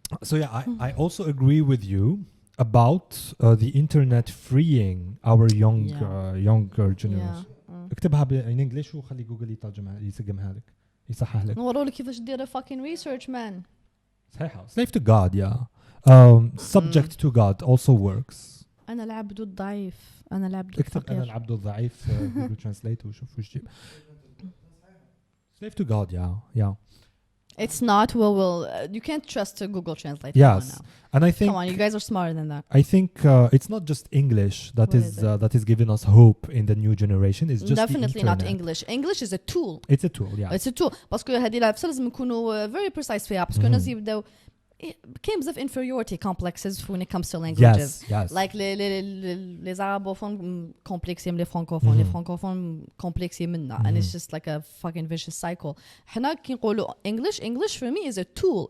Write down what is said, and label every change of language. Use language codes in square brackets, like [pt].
[en] So I also agree with you about the internet freeing our younger generation. [ar] اكتبها [en] in English [ar] وخلي جوجل يترجمها يسجمها لك يصحح لك. نوروا لك كيفاش دير [en] fucking research man. [ar] صحيح. [en] Slave to God, subject to God also works. [ar] أنا العبد الضعيف. أنا العبد الفقير. اكتب أنا العبد الضعيف Google Translate وشوف وش جيب. [en] Slave to God, yeah. It's not. You can't trust Google Translate. Yes, and I think. Come on, you guys are smarter than that. I think it's not just English that is giving us hope in the new generation. It's just definitely not English. English is a tool. It's a tool, yeah. It's a tool. [fr] parce que [ar] هذه العفسة لازم نكونوا [en] very precise [ar] فيها. [fr] parce que [ar] الناس يبدأوا [en] games of inferiority complexes when it comes to languages. Yes. Like [fr] les arabophones complexים les francophones, les francophones complexים [ar] منا. [en] And it's just like a fucking vicious cycle. [ar] حنا كي نقولوا [en] English for me is a tool.